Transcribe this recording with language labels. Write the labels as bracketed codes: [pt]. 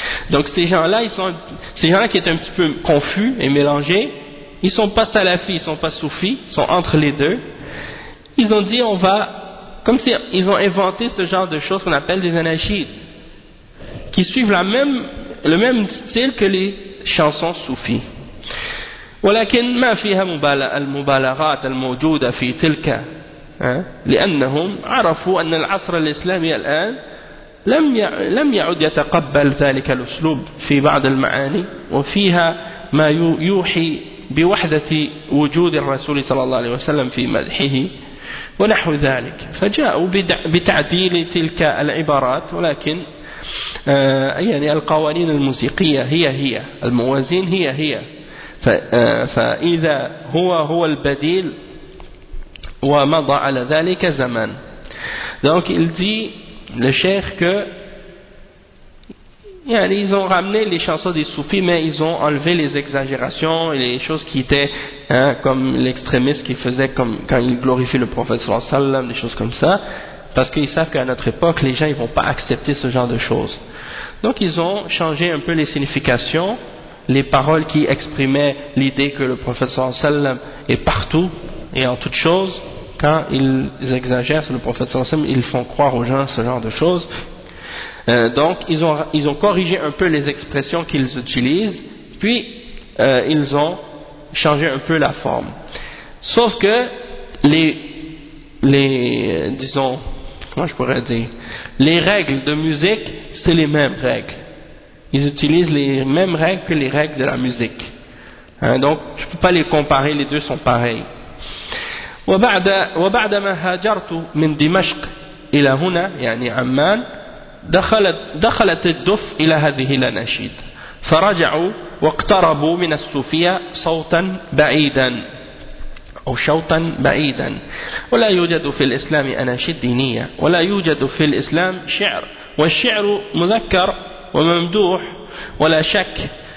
[fr] Donc ces gens-là qui étaient un petit peu confus et mélangés, ils sont pas salafis, ils sont pas soufis, ils sont entre les deux. Ils ont dit on va, comme si ils ont inventé ce genre de choses qu'on appelle des anachides, qui suivent le même style que les chansons soufis. [ar] ولكن ما فيها المبالغات الموجودة في تلك لأنهم عرفوا أن العصر الإسلامي الآن لم يعد يتقبل ذلك الأسلوب في بعض المعاني وفيها ما يوحي بوحدة وجود الرسول صلى الله عليه وسلم في مدحه ونحو ذلك فجاءوا بتعديل تلك العبارات ولكن القوانين الموسيقية هي الموازين هي فإذا هو البديل ومضى على ذلك زمان. [fr] Donc il dit le cheikh que ils ont ramené les chansons des soufis, mais ils ont enlevé les exagérations et les choses qui étaient comme l'extrémiste qui faisait comme quand il glorifie le prophète sallallahu alayhi wa sallam, des choses comme ça, parce qu'ils savent qu'à notre époque les gens ils vont pas accepter ce genre de choses. Donc ils ont changé un peu les significations, les paroles qui exprimaient l'idée que le prophète sallallahu alayhi wa sallam est partout et en toute chose. Quand ils exagèrent sur le prophète sallallahu alayhi wa sallam, ils font croire aux gens ce genre de choses. Donc ils ont corrigé un peu les expressions qu'ils utilisent, puis ils ont changé un peu la forme. Sauf que les règles de musique, c'est les mêmes règles. Ils utilisent les mêmes règles que les règles de la musique. Donc, tu ne peux pas les comparer, les deux sont pareils. [ar] وبعدما هاجرت من دمشق إلى هنا يعني عمان دخلت الدف إلى هذه الأناشيد فرجعوا واقتربوا من الصوفية صوتا بعيدا أو شوطا بعيدا ولا يوجد في الإسلام أناشيد دينية ولا يوجد في الإسلام شعر والشعر مذكر وممدوح ولا شك